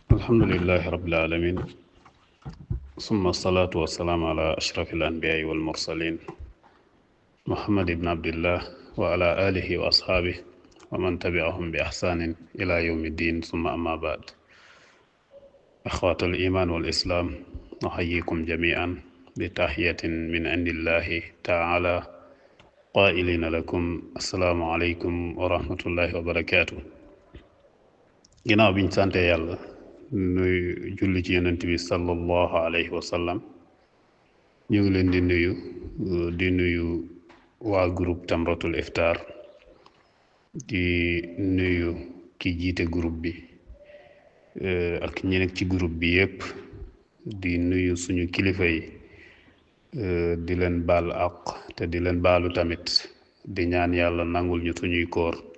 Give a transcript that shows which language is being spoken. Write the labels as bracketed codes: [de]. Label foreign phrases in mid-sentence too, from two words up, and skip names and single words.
[ar] الحمد لله رب العالمين ثم الصلاة والسلام على أشرف الأنبياء والمرسلين محمد بن عبد الله وعلى آله وأصحابه ومن تبعهم بإحسان إلى يوم الدين ثم أما بعد أخوة الإيمان والإسلام نحييكم جميعا بتحية من عند الله تعالى قائلين لكم السلام عليكم ورحمة الله [wo] وبركاته ginnaaw biñ sante yàlla nuy julli ci yonent bi [ar] صلى الله عليه وسلم [wo] ñu ngi leen di nuyu waa groupe Tamratul Iftar di nuyu ki jiite groupe bi ak ñi nekk ci groupe bi yépp di nuyu suñu kilifa yi di leen baal àq te di leen baalu tamit di ñaan yàlla nangul ñu suñuy koor